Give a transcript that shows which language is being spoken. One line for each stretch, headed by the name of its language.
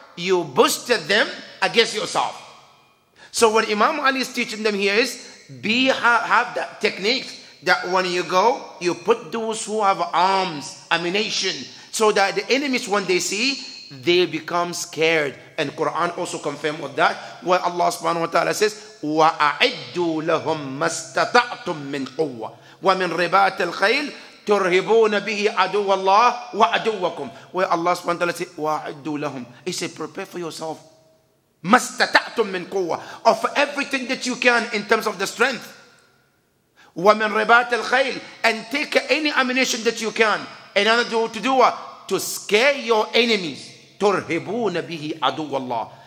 English: You boosted them against yourself. So what Imam Ali is teaching them here is have that technique that when you go, you put those who have arms, ammunition, so that the enemies, when they see, they become scared. And Quran also confirms with that, where Allah subhanahu wa ta'ala says,
Arabic: وَأَعِدُّوا لَهُمْ مَا اسْتَطَعْتُم مِّن قُوَّةٍ وَمِن رِبَاطِ الْخَيْلِ تُرْهِبُونَ بِهِ عَدُوَّ اللَّهِ وَعَدُوَّكُمْ.
English: Where Allah subhanahu wa ta'ala says,
Arabic: وَأَعِدُّوا لَهُمْ.
English: He said, prepare for yourself.
Arabic: مَا اسْتَطَعْتُم مِّن قُوَّةٍ.
English: Of everything that you can in terms of the strength.
Arabic: وَمِن رِبَاطِ الْخَيْلِ.
English: And take any ammunition that you can in order to do what? To scare your enemies.
Arabic: تُرْهِبُونَ بِهِ عَدُوَّ اللَّهِ.